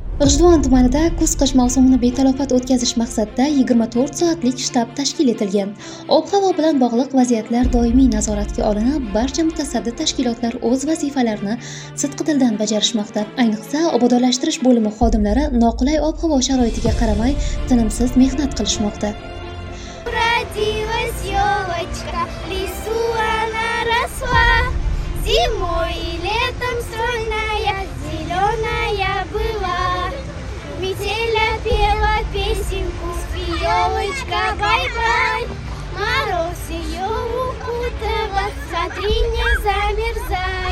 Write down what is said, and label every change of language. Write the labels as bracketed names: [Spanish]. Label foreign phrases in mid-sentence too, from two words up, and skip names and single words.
[Uzbek] G'ijduvon tumanida kuz-qish mavsumini betalofat o'tkazish maqsadida 24 soatlik shtab tashkil etilgan. Ob-havo bilan bog'liq vaziyatlar doimiy nazoratga olinib, barcha mutasaddi tashkilotlar o'z vazifalarini sidqidildan bajarishmoqda. Ayniqsa, obodonlashtirish bo'limi xodimlari noqulay ob-havo sharoitiga qaramay tinimsiz mehnat qilishmoqda. [Russian] Родилась елочка, в лесу она росла, зимой и летом стройная, зеленая была. Метеля пела песенку, елочка, бай-бай. Мороз ее укутывал, смотри, не замерзай.